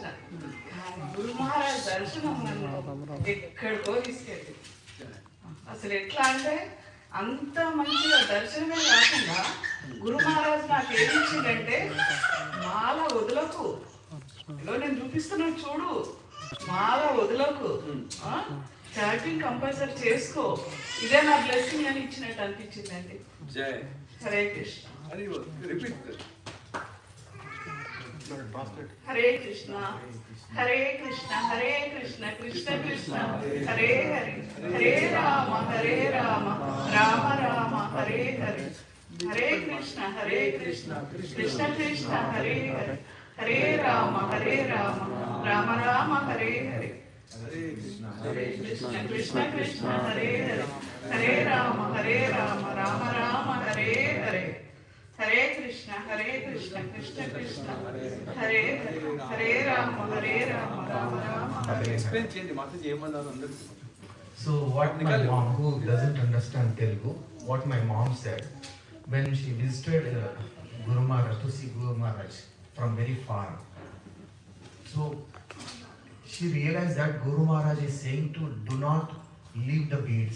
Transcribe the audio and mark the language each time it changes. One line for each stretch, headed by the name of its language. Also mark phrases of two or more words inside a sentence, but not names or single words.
Telugu: గురు మహారాజ్ దర్శనం నన్ను ఎక్కడికో తీసుకెళ్ళి అసలు ఎట్లా అంటే అంత మంచిగా దర్శనమే కాకుండా గురు మహారాజ్ నాకు ఏమి ఇచ్చిందంటే మాల వదులకు, ఇదో నేను చూపిస్తున్నాను చూడు, మాల వదులకు,
English: chanting compulsory
Telugu: చేసుకో, ఇదే నా బ్లెస్సింగ్ అని ఇచ్చినట్టు అనిపించిందండి.
Sanskrit: హరే కృష్ణ. హరే కృష్ణ హరే కృష్ణ హరే కృష్ణ కృష్ణ కృష్ణ హరే హరే హరే రామ రామ రామ హరే హరే హరే కృష్ణ కృష్ణ కృష్ణ హరే హరే హరే రామ రామ రామ హరే హరే హరే కృష్ణ కృష్ణ హరే హరే హరే రామ రామ రామ హరే హరే హరే కృష్ణ కృష్ణ కృష్ణ హరే హరే హరే రామ రామ రామ హరే.
Telugu: Explain చేయండి మాతాజీ ఏమన్నారు అందరూ.
English: So what my mom, who doesn't understand Telugu, what my mom said when she visited Guru Maharaj, to see Guru Maharaj from very far. So she realized that Guru Maharaj is saying to do not leave the beads.